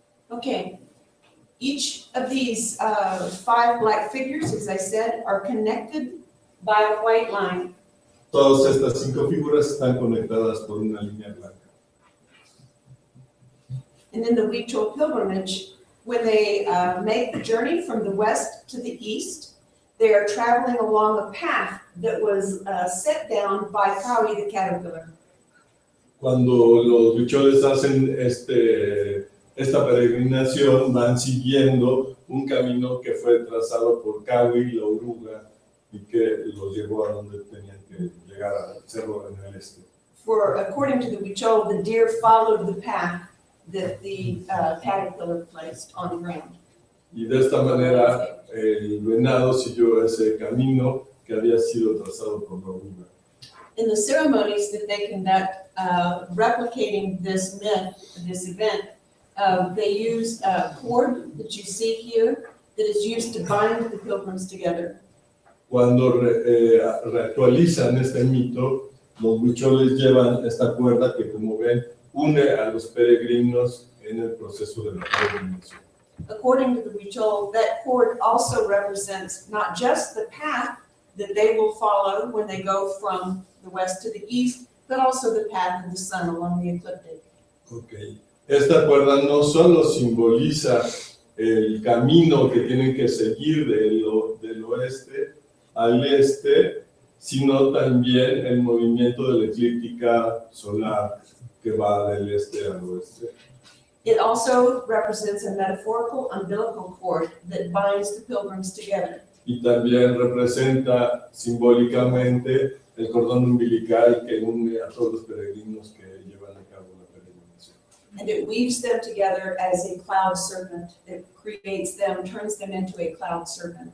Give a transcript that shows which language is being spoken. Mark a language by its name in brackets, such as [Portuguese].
[English] Okay, each of these 5 black figures, as I said, are connected by a white line. [Spanish] Todas estas 5 figuras están conectadas por una línea blanca. [English] And in the Huichol pilgrimage, when they make the journey from the west to the east, they are traveling along a path that was set down by Kawi the caterpillar. [Spanish] Cuando los huicholes hacen esta peregrinación, van siguiendo un camino que fue trazado por Kawi, la oruga, y que los llevó a donde tenían que llegar al cerro en el este. [English] For according to the Huichol, the deer followed the path that the caterpillar placed on the ground. [Spanish] Y de esta manera el venado siguió ese camino que había sido trazado por la oruga. [English] In the ceremonies that they conduct, replicating this myth, this event, they use a cord that you see here that is used to bind the pilgrims together. [Spanish] Cuando reactualizan este mito, los huicholes llevan esta cuerda que, como ven, une a los peregrinos en el proceso de la peregrinación. [English] According to the Huichol, that cord also represents not just the path that they will follow when they go from the west to the east, but also the path of the sun along the ecliptic. Okay. [Spanish] Esta cuerda no solo simboliza el camino que tienen que seguir del oeste al este, sino también el movimiento de la eclíptica solar que va del este al oeste. [English] It also represents a metaphorical umbilical cord that binds the pilgrims together. [Spanish] Y también representa simbólicamente el cordón umbilical que une a todos los peregrinos que llevan a cabo la peregrinación. [English] And it weaves them together as a cloud serpent that creates them, turns them into a cloud serpent.